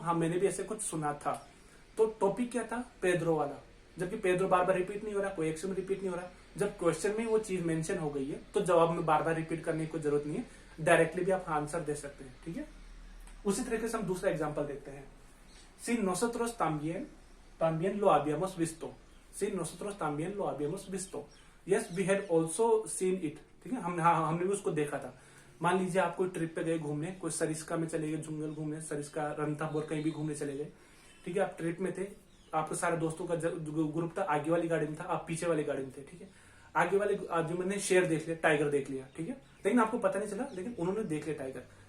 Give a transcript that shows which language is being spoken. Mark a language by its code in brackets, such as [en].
[hi] हाँ मैंने भी ऐसे कुछ सुना था। तो टॉपिक क्या था? पेद्रो वाला, जबकि पेद्रो बार बार रिपीट नहीं हो रहा, कोई एक्शन रिपीट नहीं हो रहा। जब क्वेश्चन में वो चीज मेंशन हो गई है तो जवाब में बार बार रिपीट करने की कोई जरूरत नहीं है, डायरेक्टली भी आप आंसर दे सकते हैं, ठीक है। उसी तरीके से हम दूसरा एग्जाम्पल देखते हैं। [es] Si nosotros también lo habíamos visto, si nosotros también lo habíamos visto, [en] yes we had also seen it, [hi] ठीक है, हमने भी उसको देखा था। मान लीजिए आप कोई ट्रिप पे गए घूमने, कोई सरिस्का में चले गए, जंगल घूमने, सरिस्का रणथंभौर कहीं भी घूमने चले गए, ठीक है। आप ट्रिप में थे, आपके सारे दोस्तों का ग्रुप था, आगे वाली गाड़ी में था, आप पीछे वाली गाड़ी में थे, ठीक है। आगे वाले आदमी ने शेर देख लिया, टाइगर देख लिया, ठीक है, लेकिन आपको पता नहीं चला, लेकिन उन्होंने देख लिया टाइगर।